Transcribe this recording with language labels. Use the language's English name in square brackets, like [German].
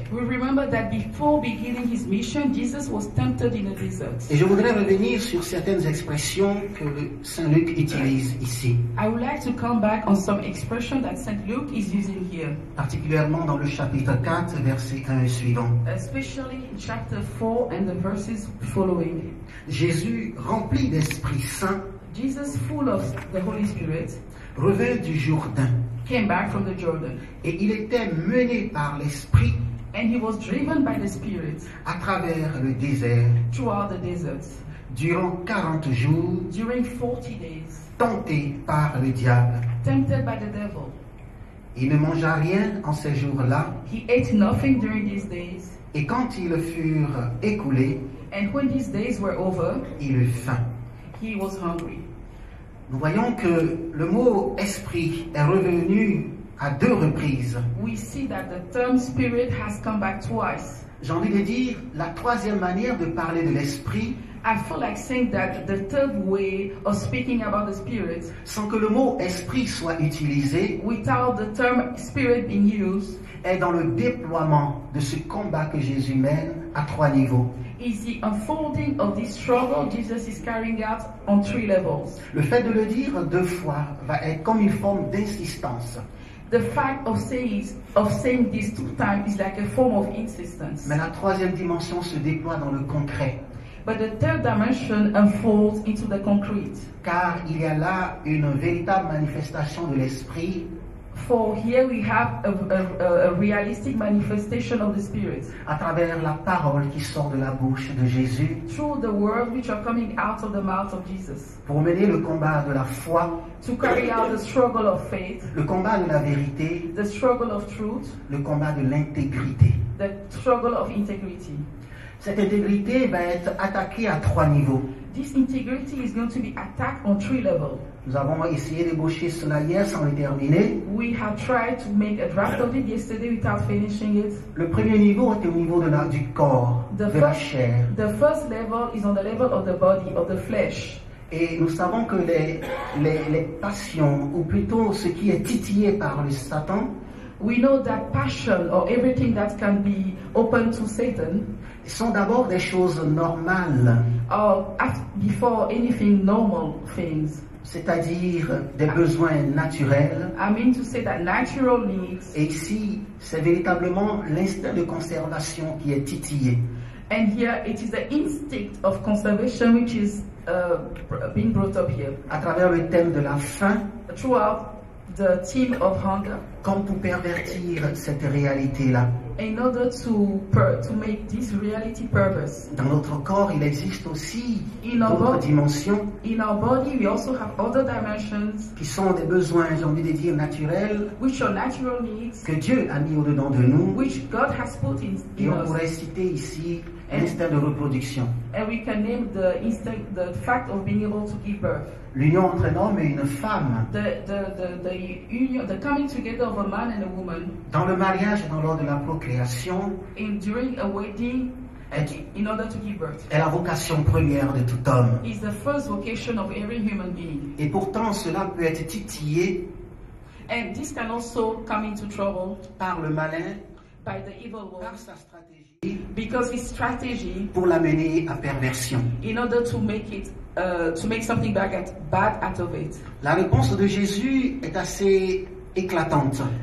[English] We remember that before beginning his mission, Jesus was tempted in a desert. [French] Et je voudrais revenir sur certaines expressions que Saint Luc utilise ici, [English] I would like to come back on some expression that St. Luke is using here, [French] particulièrement dans le chapitre 4, versets 1 et suivant. [English] especially in chapter 4 and the verses following. [French] Jésus, rempli d'Esprit Saint, [English] Jesus, full of the Holy Spirit, [French] revint du Jourdain [English] came back from the Jordan. [French] Et il était mené par l'Esprit [English] And he was driven by the Spirit [French] à travers le désert [English] throughout the desert [French] durant 40 jours, [English] during 40 days, [French] tenté par le diable. [English] tempted by the devil. [French] Il ne mangea rien en ces jours-là, [English] He ate nothing during these days, [French] et quand ils furent écoulés, [English] and when these days were over, [French] il eut faim. [English] he was hungry. [French] Nous voyons que le mot esprit est revenu à 2 reprises. [English] We see that the term spirit has come back twice. [French] J'ai envie de dire, la 3e manière de parler de l'esprit, [English] I feel like saying that the third way of speaking about the spirit, [French] sans que le mot esprit soit utilisé, [English] without the term spirit being used, [French] est dans le déploiement de ce combat que Jésus mène à 3 niveaux. [English] is the unfolding of this struggle Jesus is carrying out on 3 levels. [French] Le fait de le dire 2 fois va être comme une forme d'insistance. [English] The fact of saying this 2 times is like a form of insistence. [French] Mais la 3e dimension se déploie dans le concret, [English] But the third dimension unfolds into the concrete. [French] car il y a là une véritable manifestation de l'esprit [English] For here we have a realistic manifestation of the Spirit [French] à travers la parole qui sort de la bouche de Jésus [English] through the words which are coming out of the mouth of Jesus [French] pour mener le combat de la foi, [English] to carry out the struggle of faith, [French] le combat de la vérité, [English] the struggle of truth, [French] le combat de l'intégrité. [English] the struggle of integrity. [French] Cette intégrité va être attaquée à 3 niveaux. [English] This integrity is going to be attacked on 3 levels. [French] Nous avons essayé d'ébaucher cela hier sans le terminer. [English] We have tried to make a draft of it yesterday without finishing it. [French] Le premier niveau est au niveau du corps, [English] The [French] de la [English] first, [French] chair. [English] the first level is on the level of the body, of the flesh. [French] Et nous savons que les passions, ou plutôt ce qui est titillé par le Satan, [English] We know that passion or everything that can be open to Satan [French] sont d'abord des choses normales, [English] before anything normal things. [French] c'est-à-dire des besoins naturels. [English] I mean to say that natural needs, [French] Et ici, c'est véritablement l'instinct de conservation qui est titillé. [English] and here it is the instinct of conservation which is being brought up here. [French] À travers le thème de la faim, [English] Throughout the theme of hunger, [French] comme pour pervertir cette réalité-là. [English] in order to make this reality purpose. [French] Dans notre corps, il existe aussi [English] In our [French] d'autres [English] body. [French] dimensions [English] In our body, we also have other dimensions [French] qui sont des besoins, j'ai envie de dire, naturels, [English] which are natural needs, [French] que Dieu a mis au-dedans de nous. [English] which God has put [French] Et [English] in [French] on [English] us. [French] pourrait citer ici l'instinct de reproduction. [English] And we can name the instinct, the fact of being able to give birth. [French] L'union entre un homme et une femme, [English] The union, the coming together of a man and a woman [French] dans le mariage et dans l'ordre de la procréation, [English] during a wedding [French] est, [English] in order to give birth [French] est la vocation première de tout homme. [English] is the first vocation of every human being. [French] Et pourtant, cela peut être titillé [English] And this can also come into trouble [French] par le malin, [English] by the evil one [French] par sa stratégie, [English] because his strategy [French] pour l'amener à perversion. [English] in order to make something bad out of it. [French] La réponse de Jésus est assez éclatante.